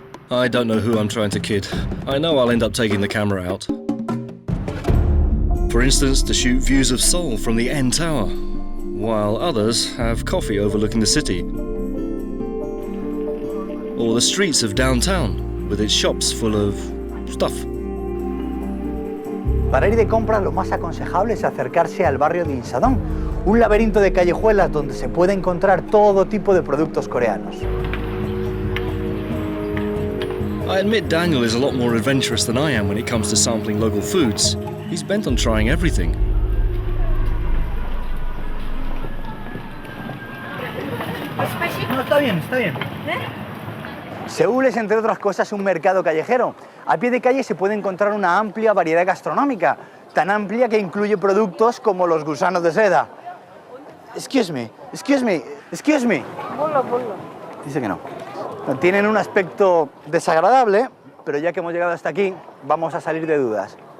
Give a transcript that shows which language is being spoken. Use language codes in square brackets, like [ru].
[en] I don't know who I'm trying to kid. I know I'll end up taking the camera out. For instance, to shoot views of Seoul from the N Tower, while others have coffee overlooking the city. Or the streets of downtown, with its shops full of stuff. [es] Para ir de compras, lo más aconsejable es acercarse al barrio de Insadong, un laberinto de callejuelas donde se puede encontrar todo tipo de productos coreanos. [en] I admit Daniel is a lot more adventurous than I am when it comes to sampling local foods. He's bent on trying everything. [es] No, está bien, está bien. Seúl es, entre otras cosas, un mercado callejero. A pie de calle se puede encontrar una amplia variedad gastronómica, tan amplia que incluye productos como los gusanos de seda. [en] Excuse me, excuse me, excuse me. Bolo, bolo. [es] Dice que no. Tienen un aspecto desagradable, pero ya que hemos llegado hasta aquí, vamos a salir de dudas.